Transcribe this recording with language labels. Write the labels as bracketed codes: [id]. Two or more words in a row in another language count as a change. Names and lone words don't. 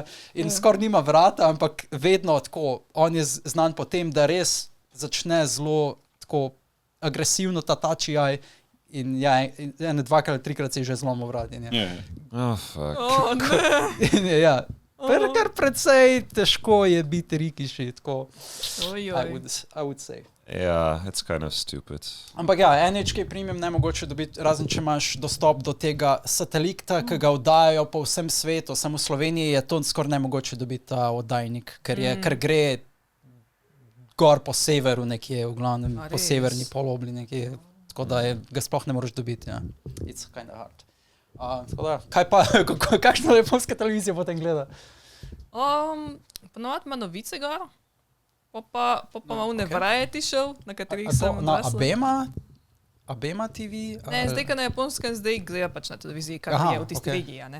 [sl] In skoraj nima vrata, ampak vedno tako, on je znan po tem, da res začne zelo tako agresivno ta tači-aj in ene 2 ali 3 se je že zlomil vrat. Kar precej težko je biti Rikishi, tako, [en] I would say. Yeah, it's kind of stupid. [sl] Ampak ja, NHK Premium ne mogoče dobiti, razen če imaš dostop do tega satelita, ki ga oddajajo po vsem svetu, samo v Sloveniji je to skoraj nemogoče dobiti ta oddajnik, ker gre gor po severu nekje, v glavnem po severni polobli nekje, tako da ga sploh ne moreš dobiti, ja. [en] It's kind of hard. [sl] Tako da, kaj pa, kakšno japonska televizija potem gleda? Ponovadi ima novice gor, pa ima une [en] variety show, [sl] na katerih sem odrasla. Na Abema TV? Ne, zdaj, ka na japonskem zdaj gleda pač na televiziji, kar je v tisti regiji, ne.